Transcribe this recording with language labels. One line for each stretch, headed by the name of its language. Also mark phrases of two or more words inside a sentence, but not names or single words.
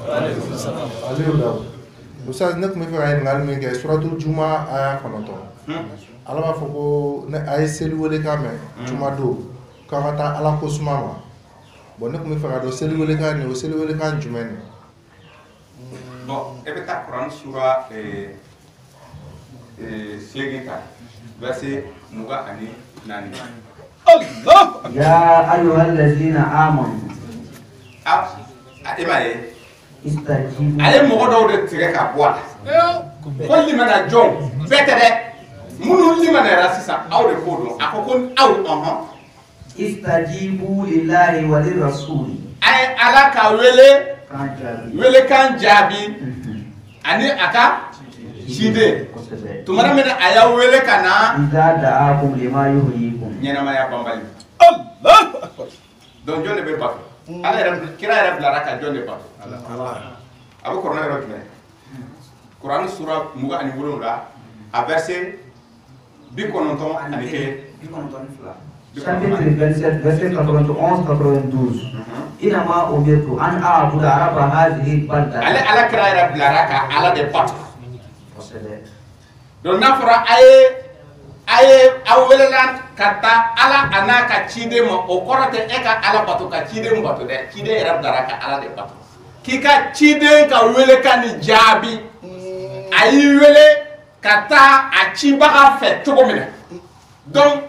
Bambara: Ustaz ne tun bɛ fɛ ka ɲininkali min kɛ suratul Juma aya 9 Ala b'a fɔ ko ne a ye seli welekan mɛn juma don k'a ka taa Ala ko suma ma bon ne tun bɛ fɛ ka dɔn seli welekan nin o seli welekan jumɛn ni bon e bɛ taa Kuran sura segin kan verset 24
Arabic: يا أيها الذين آمنوا استجيبوا
Bambara: ale mɔgɔ dɔw de tigɛ ka bɔ a la ko limana jɔn bɛɛ tɛ dɛ minnu limanara sisan aw de k'o dɔn a ko aw
Arabic: استجيبوا لله وللرسول
Bambara: a ye Ala ka welekan jaabi ani a ka ciden tuma min a y'aw wele ka na
Arabic: إذا دعاكم لما يحييكم
Bambara: ɲɛnamaya banbali donc jɔn de bɛ bato ala yɛrɛ kira yɛrɛ bilara ka jɔn de bato a bɛ kuranɛ yɔrɔ jumɛn kuranɛ sura 27 a verset bikononton ani kelen.
French: Chapitre 27, verset 91-92.
Arabic: إنما أمرت أن أعبد رب هذه البلدة.
Bambara: Ala kira yɛrɛ bilara ka ala de bato. Donc n'a fɔra a ye aw welela ka taa ala a n'a ka ciden ma o kɔrɔ tɛ e ka ala bato ka ciden bato dɛ ciden yɛrɛ bilara ka ala de bato k'i ka ciden ka wele ka ni jaabi a y'i wele ka taa a cibaga fɛ cogo min na donc